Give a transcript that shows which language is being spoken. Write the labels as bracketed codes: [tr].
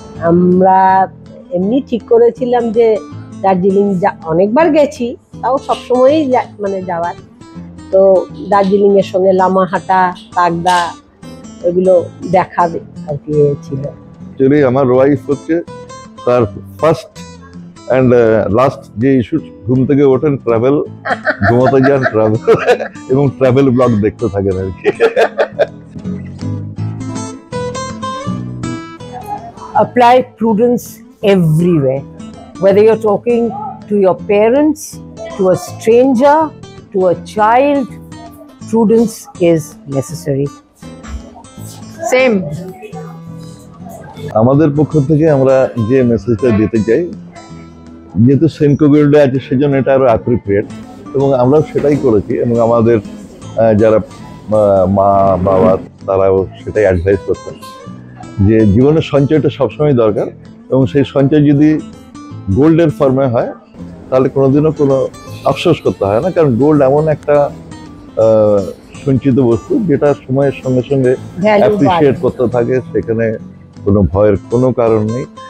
[bn] আমরা এমনি ঠিক করেছিলাম যে দার্জিলিং অনেকবার গেছি, তাও সবসময়ই মানে যাওয়ার, তো দার্জিলিং এর সঙ্গে লামাহাটা, তাগদা ওইগুলো দেখাবে আর কি ছিল। অ্যাকচুয়ালি আমার ওয়াইফ হচ্ছে তার ফার্স্ট অ্যান্ড লাস্ট যে ইস্যু, ঘুম থেকে ওঠেন ট্রাভেল, ঘুমাতে যান ট্রাভেল, এবং ট্রাভেল ব্লগ দেখতে থাকেন আর কি। [en] Apply prudence everywhere, whether you're talking to your parents, to a stranger, to a child, prudence is necessary. [bn] Same. আমাদের পক্ষ থেকে আমরা যে মেসেজটা দিতে চাই, যেহেতু সেনকো গোল্ডে আছে সেজন্য এটা আরো অ্যাপ্রোপ্রিয়েট, এবং আমরাও সেটাই করেছি, এবং আমাদের যারা মা বাবা তারাও সেটাই অ্যাডভাইস করতেন যে জীবনের সঞ্চয়টা সবসময় দরকার, এবং সেই সঞ্চয় যদি গোল্ডের ফর্মে হয় তাহলে কোনোদিনও কোনো আফসোস করতে হয় না, কারণ গোল্ড এমন একটা সঞ্চিত বস্তু যেটা সময়ের সঙ্গে সঙ্গে অ্যাপ্রিসিয়েট করতে থাকে, সেখানে কোনো ভয়ের কোনো কারণ নেই।